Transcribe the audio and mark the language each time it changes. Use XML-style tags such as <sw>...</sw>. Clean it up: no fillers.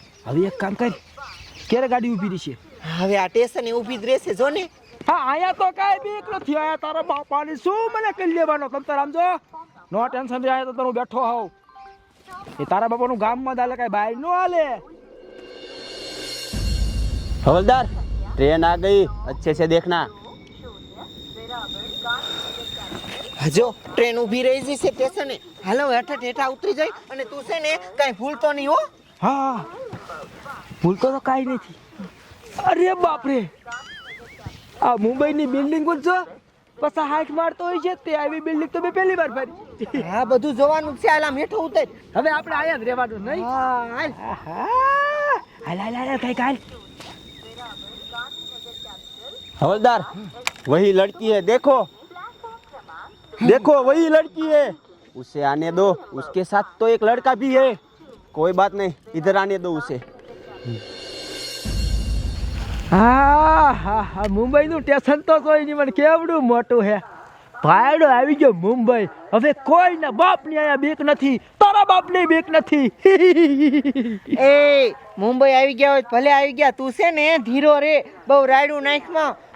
<gu>હવે એક કામ કર, ક્યારે ગાડી ઊભી રહી છે? હવે આ સ્ટેશને ઊભી જ રહેશે, જો ને. હા, આયા તો કાંઈ બીક નથી. આયા તારા બાપાની શું મને કરી લેવાનો? તમ તાર આમ જો નો ટેન્શન રે, તો હું બેઠો હોઉં. એ તારા બાપાનું ગામમાં જ હાલે, કાંઈ બહાર નો હાલે.</gu> <hi>हवलदार ट्रेन आ गई, अच्छे से देखना.</hi> <gu>જો ટ્રેન ઊભી રહી છે સ્ટેશને. હાલો હેઠા હેઠા ઉતરી જાય અને તું છે ને કાંઈ ભૂલતો નહીં હો. હા, ભૂલતો તો કાંઈ નથી. અરે બાપરે, આ મુંબઈની બિલ્ડિંગ જ છો, પછી હાથ મારતો હોય છે તે આવી બિલ્ડિંગ તો મેં પહેલી વાર ફરી. હા બધું જોવાનું જ છે. હાલ આમ હેઠો ઉતર. હવે આપણે આયા જ રહેવાનું નહીં. હા હાલ. હાલ હાલ હાલ કઈ કાલ.</gu> <hi>हवलदार वही लड़की है, देखो देखो वही लड़की है. उसे आने दो, उसके साथ तो एक लड़का भी है. कोई बात नहीं, इधर आने दो उसे.</hi> <gu>હા હા હા, મુંબઈનું સ્ટેશન તો કોઈ નહીં, મને કેવડું મોટું હે. ભાયડો આવી ગયો મુંબઈ. હવે કોઈના બાપની અહીંયા બીક નથી, તારા બાપની બીક નથી. એ મુંબઈ આવી ગયા હોય ભલે આવી ગયા, તું છે ને ધીરો રે, બહુ રાયડું નાખમાં.</gu>